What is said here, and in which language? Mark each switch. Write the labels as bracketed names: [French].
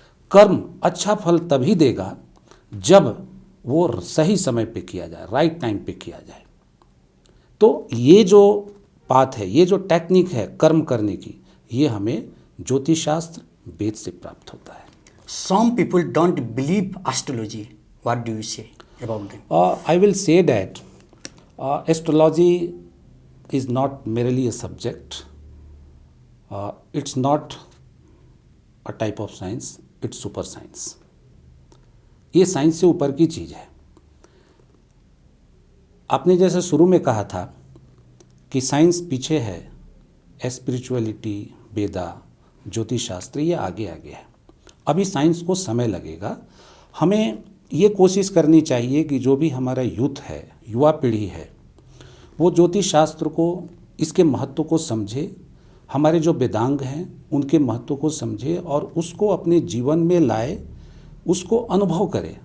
[Hindi] कर्म अच्छा फल तभी देगा जब वो सही समय पे किया जाए, राइट टाइम पे किया जाए। तो ये जो बात है, ये जो टेक्निक है कर्म करने की, ये हमें ज्योतिष शास्त्र वेद से प्राप्त होता है। [English] Some people don't believe astrology. What do you say about them? I will say that astrology is not merely a subject. It's not a type of science. It's super science. [Hindi] ये साइंस से ऊपर की चीज़ है। आपने जैसे शुरू में कहा था कि साइंस पीछे है, स्पिरिचुअलिटी, वेदा, ज्योतिष शास्त्र ये आगे है। अभी साइंस को समय लगेगा। हमें ये कोशिश करनी चाहिए कि जो भी हमारा यूथ है, युवा पीढ़ी है, वो ज्योतिष शास्त्र को, इसके महत्व को समझे, हमारे जो वेदांग हैं उनके महत्व को समझे और उसको अपने जीवन में लाए, उसको अनुभव करे।